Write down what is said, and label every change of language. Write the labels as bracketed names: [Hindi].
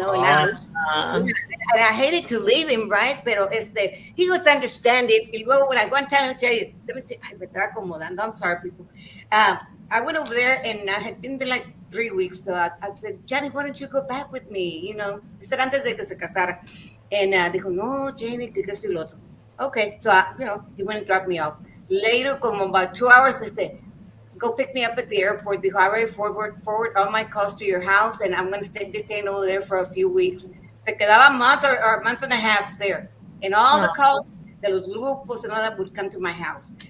[English] Ah, I hated to leave him, right? Pero he was understanding. [Spanish] Y luego, [English] like one time, I'll tell you, [Spanish] ay, me estaba acomodando. [English] I'm sorry, people. Um, I went over there and I had been there like 3 weeks. So I said, Johnny, why don't you go back with me? [Spanish] Esto era antes de que se casara. And dijo, no, Janie, que esto y lo otro. [English] Okay, so he went and dropped me off. Later, como about 2 hours, they said, go pick me up at the airport. Dijo, I already forward all my calls to your house, and I'm going to be staying over there for a few weeks. [Spanish] Se quedaba [English] a month or a month and a half there. And all the calls [Spanish] de los grupos [English] and all that would come to my house.